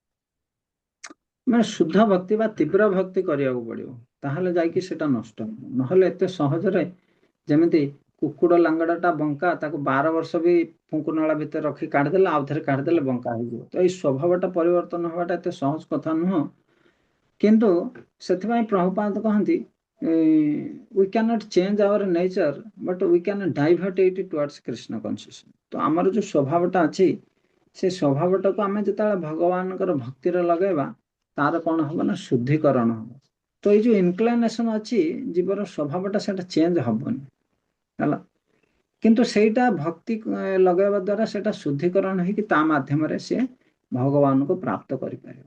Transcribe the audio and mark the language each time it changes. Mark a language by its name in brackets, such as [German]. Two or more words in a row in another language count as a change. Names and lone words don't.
[Odia] ମାନେ ଶୁଦ୍ଧ ଭକ୍ତି ବା ତୀବ୍ର ଭକ୍ତି କରିବାକୁ ପଡିବ, ତାହେଲେ ଯାଇକି ସେଟା ନଷ୍ଟ ହବ। ନହେଲେ ଏତେ ସହଜରେ, ଯେମିତି କୁକୁଡ଼ ଲାଙ୍ଗଡାଟା ବଙ୍କା, ତାକୁ 12 ବର୍ଷ ବି ଫୁଙ୍କୁ ନଳା ଭିତରେ ରଖି କାଢିଦେଲେ ଆଉ ଥରେ କାଢିଦେଲେ ବଙ୍କା ହେଇଯିବ। ତ ଏଇ ସ୍ୱଭାବଟା ପରିବର୍ତ୍ତନ ହବାଟା ଏତେ ସହଜ କଥା ନୁହଁ। କିନ୍ତୁ ସେଥିପାଇଁ ପ୍ରଭୁପାଦ କହନ୍ତି [English] we cannot change our nature but we can divert it towards Krishna consciousness। [Odia] ତ ଆମର ଯୋଉ ସ୍ୱଭାବଟା ଅଛି, ସେ ସ୍ୱଭାବଟାକୁ ଆମେ ଯେତେବେଳେ ଭଗବାନଙ୍କର ଭକ୍ତିରେ ଲଗେଇବା, ତାର କଣ ହବ ନା ଶୁଦ୍ଧିକରଣ ହବ। ତ ଏଇ ଯୋଉ ଇନକ୍ଲିନେସନ ଅଛି ଜୀବର ସ୍ୱଭାବଟା, ସେଟା ଚେଞ୍ଜ ହବନି ହେଲା। କିନ୍ତୁ ସେଇଟା ଭକ୍ତି ଲଗାଇବା ଦ୍ୱାରା ସେଇଟା ଶୁଦ୍ଧିକରଣ ହେଇକି ତା ମାଧ୍ୟମରେ ସେ ଭଗବାନଙ୍କୁ ପ୍ରାପ୍ତ କରିପାରିବ।